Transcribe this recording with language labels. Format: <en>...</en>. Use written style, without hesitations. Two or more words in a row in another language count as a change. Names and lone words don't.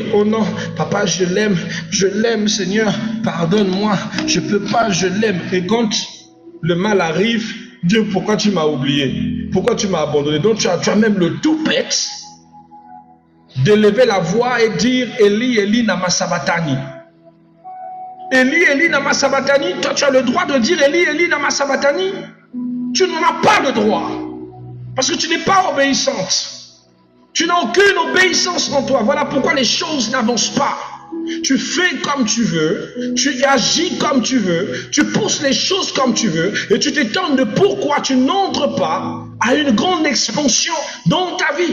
<fr>Oh non, papa, je l'aime, Seigneur, pardonne-moi. Je ne peux pas, je l'aime. Et quand le mal arrive, Dieu, pourquoi tu m'as oublié? Pourquoi tu m'as abandonné? Donc tu as même le toupet d'élever la voix et dire</fr> <arc>אלי אלי נמה שבקתני. אלי אלי נמה שבקתני.</arc> <fr>Toi, tu as le droit de dire</fr> <arc>אלי אלי נמה שבקתני.</arc> <fr>Tu n'en as pas le droit. Parce que tu n'es pas obéissante. Tu n'as aucune obéissance en toi. Voilà pourquoi les choses n'avancent pas. Tu fais comme tu veux, tu agis comme tu veux, tu pousses les choses comme tu veux, et tu t'étonnes de pourquoi tu n'entres pas à une grande expansion dans ta vie.</fr>